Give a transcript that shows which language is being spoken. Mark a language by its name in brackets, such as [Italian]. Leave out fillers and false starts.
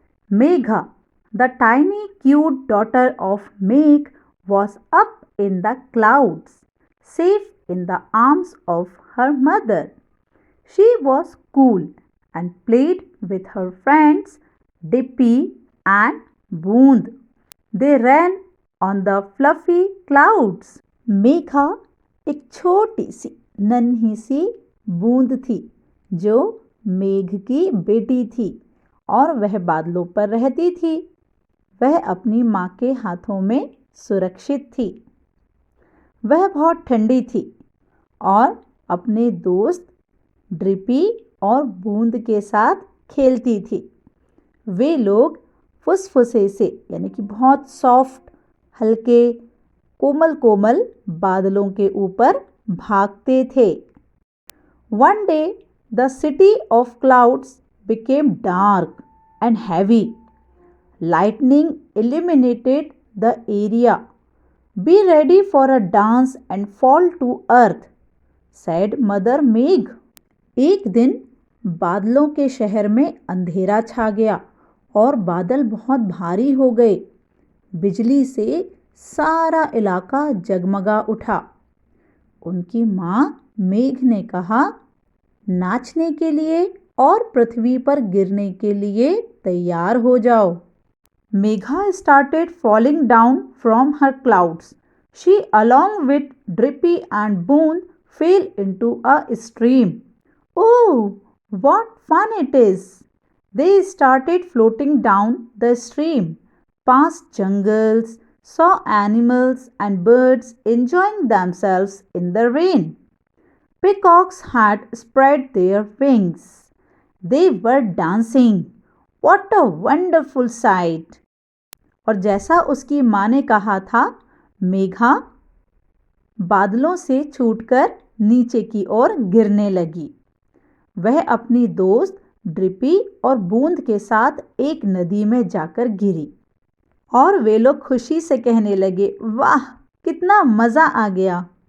[English] Megha, the tiny cute daughter of Megh, was up in the clouds, safe in the arms of her mother. She was cool and played with her friends Dippy and Boond. They ran on the fluffy clouds. [Hindi] Megha एक छोटी सी नन्ही सी बूंद थी जो मेघ की बेटी थी और वह बादलों पर रहती थी। वह अपनी माँ के हाथों में सुरक्षित थी। वह बहुत ठंडी थी और अपने दोस्त ड्रिपी और बूंद के साथ खेलती थी। वे लोग फुसफुसे से यानी कि बहुत सॉफ्ट, हल्के, कोमल कोमल बादलों के ऊपर भागते थे। [English] One day the city of clouds became dark and heavy. Lightning illuminated the area. Be ready for a dance and fall to earth, said Mother Megh. [Hindi] एक दिन बादलों के शहर में अंधेरा छा गया और बादल बहुत भारी हो गए। बिजली से सारा इलाका जगमगा उठा। उनकी माँ मेघ ने कहा, नाचने के लिए और पृथ्वी पर गिरने के लिए तैयार हो जाओ। [English] Megha started falling down from her clouds. She, along with Drippy and Boone, fell into a stream. Oh, what fun it is! They started floating down the stream, past jungles, saw animals and birds enjoying themselves in the rain. Peacocks had spread their wings. They were dancing. What a wonderful sight! [Hindi] और जैसा उसकी माँ ने कहा था, मेघा बादलों से छूटकर नीचे की ओर गिरने लगी। वह अपनी दोस्त ड्रिपी और बूंद के साथ एक नदी में जाकर गिरी और वे लोग खुशी से कहने लगे, वाह, कितना मज़ा आ गया।